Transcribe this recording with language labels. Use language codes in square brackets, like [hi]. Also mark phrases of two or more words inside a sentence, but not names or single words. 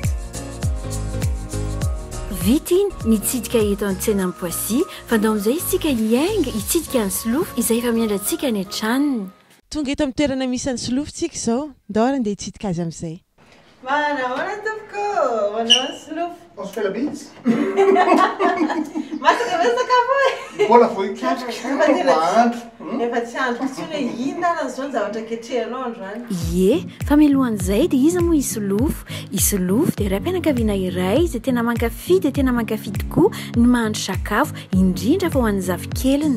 [mg] Vita iny nitsidika eto an-tsenan'ny Poissy, fa ndao amin'izay isika hiainga hitsidika ny solofo izay efa miandrantsika any an-tranony. Tonga eto amin'ny toerana misy ny solofotsika izao, ndao ary andeha hitsidika azy amin'izay. Mana tompoko, manao solofo. [fr] On se fait la bise. [mg] Masaka ve sakafo e? Mbola voahikitrika. Efa tsy andro tsy hoe inona ary zao ny zavatra ketrehanao androany. Ie, fa mialohan'izay dia iza moa isolofo? Isolofo dia raim-pianakaviana iray izay tena mankafy dia tena mankafy tokoa ny mahandro sakafo, indrindra fa ho an'ny zafikeliny.